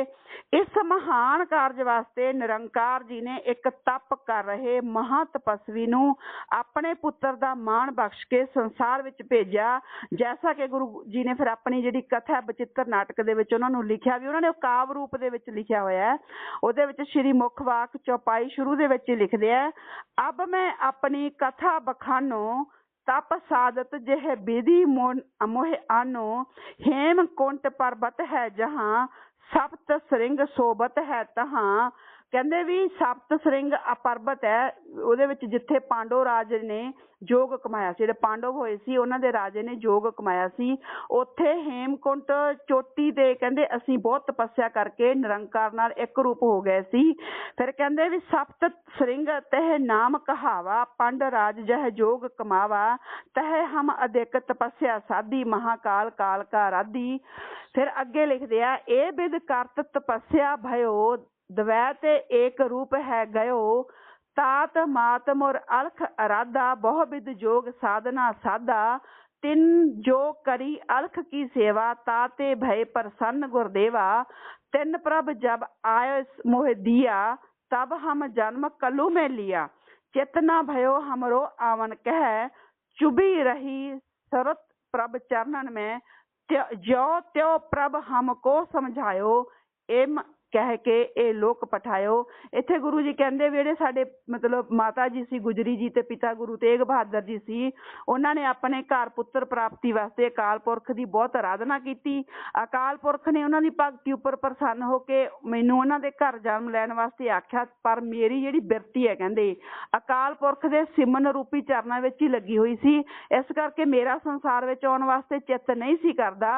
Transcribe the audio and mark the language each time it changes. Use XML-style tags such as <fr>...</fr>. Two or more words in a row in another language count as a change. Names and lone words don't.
<pa>ਇਸ ਮਹਾਨ ਕਾਰਜ ਵਾਸਤੇ ਨਿਰੰਕਾਰ ਜੀ ਨੇ ਇੱਕ ਤਪ ਕਰ ਰਹੇ ਮਹਾ ਤਪਸਵੀ ਨੂੰ ਆਪਣੇ ਪੁੱਤਰ ਦਾ ਮਾਣ ਬਖਸ਼ ਕੇ ਸੰਸਾਰ ਵਿੱਚ ਭੇਜਿਆ। ਜੈਸਾ ਕਿ ਗੁਰੂ ਜੀ ਨੇ ਫਿਰ ਆਪਣੀ ਜਿਹੜੀ ਕਥਾ ਬਚਿੱਤਰ ਨਾਟਕ ਦੇ ਵਿੱਚ ਉਹਨਾਂ ਨੂੰ ਲਿਖਿਆ ਵੀ, ਉਹਨਾਂ ਨੇ ਕਾਵ ਰੂਪ ਦੇ ਵਿੱਚ ਲਿਖਿਆ ਹੋਇਆ ਹੈ। ਉਹਦੇ ਵਿੱਚ ਸ਼੍ਰੀ ਮੁੱਖ ਵਾਕ ਚੌਪਾਈ ਸ਼ੁਰੂ ਦੇ ਵਿੱਚ ਲਿਖਦੇ ਆ,</pa> <bra>ਅਬ ਮੈਂ ਆਪਣੀ ਕਥਾ ਬਖਾਨੋ तप साधत जह विधि मोह आनो हेम कुंट पर्वत है जहाँ सप्त श्रृंग सोबत है तहाँ</bra> <pa>ਕਹਿੰਦੇ ਵੀ ਸਪਤ ਸ੍ਰਿੰਗ ਪਰਬਤ ਹੈ, ਉਹਦੇ ਵਿੱਚ ਜਿੱਥੇ ਪਾਂਡਵ ਰਾਜ ਨੇ ਜੋਗ ਕਮਾਇਆ ਸੀ, ਜਿਹੜੇ ਪਾਂਡਵ ਹੋਏ ਸੀ ਉਹਨਾਂ ਦੇ ਰਾਜੇ ਨੇ ਜੋਗ ਕਮਾਇਆ ਸੀ। ਉੱਥੇ ਹੇਮਕੁੰਟ ਚੋਟੀ ਤੇ ਕਹਿੰਦੇ ਅਸੀਂ ਬਹੁਤ ਤਪੱਸਿਆ ਕਰਕੇ ਨਿਰੰਕਾਰ ਨਾਲ ਇੱਕ ਰੂਪ ਹੋ ਗਏ ਸੀ। ਫਿਰ ਕਹਿੰਦੇ ਵੀ</pa> <bra>ਸਪਤ ਸ੍ਰਿੰਗ ਤਹਿ ਨਾਮ ਕਹਾਵਾ, ਪੰਡ ਰਾਜ ਜਹ ਜੋਗ ਕਮਾਵਾ, ਤਹਿ ਹਮ ਅਧਿਕ ਤਪੱਸਿਆ ਸਾਧੀ, ਮਹਾਕਾਲ ਕਾਲ ਕਾ ਰਾਧੀ।</bra> <pa>ਫਿਰ ਅੱਗੇ ਲਿਖਦੇ ਆ</pa> <bra>ਇਹ ਬਿਦ ਕਰਤ ਤਪੱਸਿਆ ਭਇਓ, ਦਵੈ ਤੇ ਏਕ ਰੂਪ ਹੈ ਗਇਓ, ਤਾਤ ਮਾਤ ਮੁਰ ਅਲਖ ਅਰਾਧਾ, ਬਹੁ ਬਿਦ ਜੋਗ ਸਾਧਨਾ ਸਾਧਾ, ਤਿਨ ਜੋ करी अलख की सेवा, ताते भय प्रसन्न गुरदेवा, तिन प्रभ जब आय मोह दिया, तब हम जन्म कलु में लिया, चेतना भयो हमरो आवन कह, चुभी रही सरत प्रभ चरणन में, ज्यो त्यो प्रभ हमको समझायो, एम कह के ਇਹ ਲੋਕ ਪਠਾਇਓ।</bra> <pa>ਇੱਥੇ ਗੁਰੂ ਜੀ ਕਹਿੰਦੇ ਵੀ ਜਿਹੜੇ ਸਾਡੇ ਮਤਲਬ ਮਾਤਾ ਜੀ ਸੀ ਗੁਜਰੀ ਜੀ ਤੇ ਪਿਤਾ ਗੁਰੂ ਤੇਗ ਬਹਾਦਰ ਜੀ ਸੀ, ਉਹਨਾਂ ਨੇ ਆਪਣੇ ਘਰ ਪੁੱਤਰ ਪ੍ਰਾਪਤੀ ਵਾਸਤੇ ਅਕਾਲ ਪੁਰਖ ਦੀ ਬਹੁਤ ਆਰਾਧਨਾ ਕੀਤੀ। ਅਕਾਲ ਪੁਰਖ ਨੇ ਉਹਨਾਂ ਦੀ ਭਗਤੀ ਉੱਪਰ ਪ੍ਰਸੰਨ ਹੋ ਕੇ ਮੈਨੂੰ ਉਹਨਾਂ ਦੇ ਘਰ ਜਨਮ ਲੈਣ ਵਾਸਤੇ ਆਖਿਆ, ਪਰ ਮੇਰੀ ਜਿਹੜੀ ਬਿਰਤੀ ਹੈ ਕਹਿੰਦੇ ਅਕਾਲ ਪੁਰਖ ਦੇ ਸਿਮਰਨ ਰੂਪੀ ਚਰਨਾਂ ਵਿੱਚ ਹੀ ਲੱਗੀ ਹੋਈ ਸੀ, ਇਸ ਕਰਕੇ ਮੇਰਾ ਸੰਸਾਰ ਵਿੱਚ ਆਉਣ ਵਾਸਤੇ ਚਿੱਤ ਨਹੀਂ ਸੀ ਕਰਦਾ।</pa>